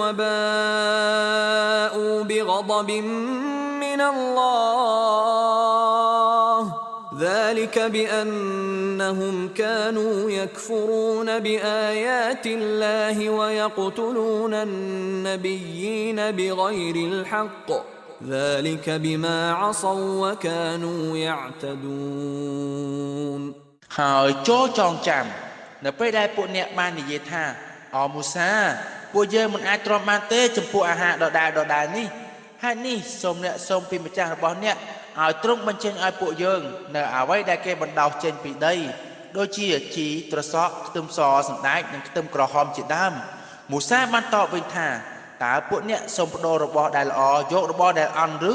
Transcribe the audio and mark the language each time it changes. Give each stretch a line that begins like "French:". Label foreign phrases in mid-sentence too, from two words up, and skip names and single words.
Arabic: وباءوا بغضب من الله ذلك بأنهم كانوا يكفرون بآيات الله ويقتلون النبيين بغير الحق ذلك بما عصوا وكانوا يعتدون
Khmer: ហើយចូលចងចាំនៅពេលដែលពួកអ្នកបាននិយាយថាអមូសាពួកយើងមិនអាចទ្រាំបានទេចំពោះអាហារដដែលនេះហើយនេះសូមអ្នកសូមពីម្ចាស់របស់អ្នកឲ្យទ្រង់បញ្ចេញឲ្យពួកយើងនៅអ្វីដែលគេបណ្ដោះចេ ញពីដីដូចជាជីត្រសក់ខ្ទឹមសសណ្ដែកនិងខ្ទឹមក្រហមជាដើមមូសាបានតបវិញថាតើពួកអ្នកសូមបដូររបស់ដែលល្អយករបស់ដែលអន់ឬ